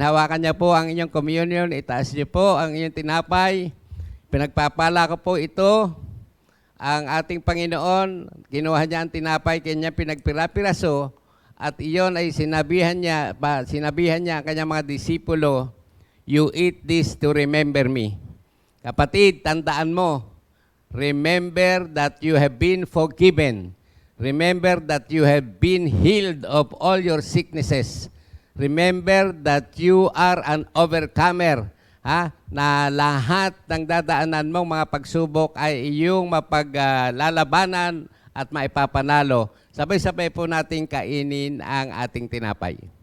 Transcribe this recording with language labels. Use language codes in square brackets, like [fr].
[tl] Hawakan niyo po ang inyong communion. Itaas niyo po ang inyong tinapay. Pinagpapala ko po ito. Ang ating Panginoon, kinuha niya ang tinapay, kanya pinagpira-piraso. At iyon ay sinabihan niya ang kanyang mga disipulo, "You eat this to remember me." [en] Kapatid, tandaan mo, remember that you have been forgiven. Remember that you have been healed of all your sicknesses. Remember that you are an overcomer. [tl] Na lahat ng dadaanan mong mga pagsubok ay iyong mapaglalabanan at maipapanalo. Sabay-sabay po nating kainin ang ating tinapay.